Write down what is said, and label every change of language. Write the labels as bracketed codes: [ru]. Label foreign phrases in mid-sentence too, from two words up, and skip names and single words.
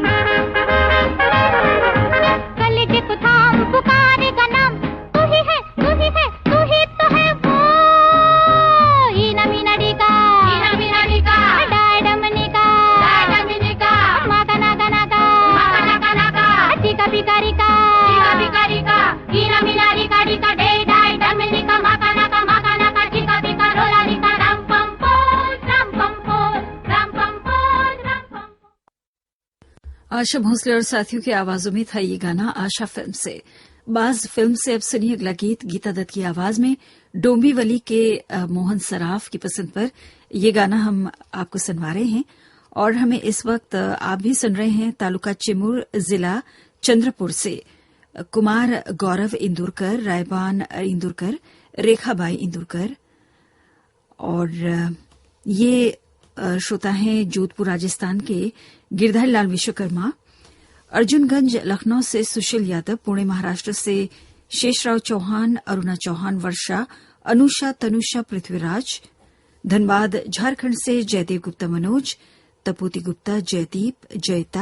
[hi] कलेजे को थाम पुकारेगा नाम, तू ही है, तू ही है, तू ही तो है वो। ईना मीना डिका, डाय डमनिका, माका नाका, चिका पिका रिका, ईना मीना रिका डिका डे डाय डमनिका, माका नाका, चिका पिका रोला रिका, राम पंपोज, राम पंपोज, राम पंपोज, राम पंपोज। आशा भोसले और साथियों की आवाजों में था ये गाना आशा फिल्म से। बाज फिल्म से अब सुनिए अगला गीत गीता दत्त की आवाज में, डोंबिवली के मोहन सराफ की पसंद पर ये गाना हम आपको सुनवा रहे हैं। और हमें इस वक्त आप भी सुन रहे हैं तालुका चिमूर, जिला चंद्रपुर से कुमार गौरव इंदुरकर, रायबान इंदुरकर, रेखाबाई इंदुरकर और ये श्रोता हैं जोधपुर राजस्थान के गिरधर लाल विश्वकर्मा, अर्जुनगंज लखनऊ से सुशील यादव, पुणे महाराष्ट्र से शेषराव चौहान, अरुणा चौहान, वर्षा, अनुषा, तनुषा, पृथ्वीराज, धनबाद झारखंड से जयदेव गुप्ता, मनोज, तपोती गुप्ता, जयदीप, जयता।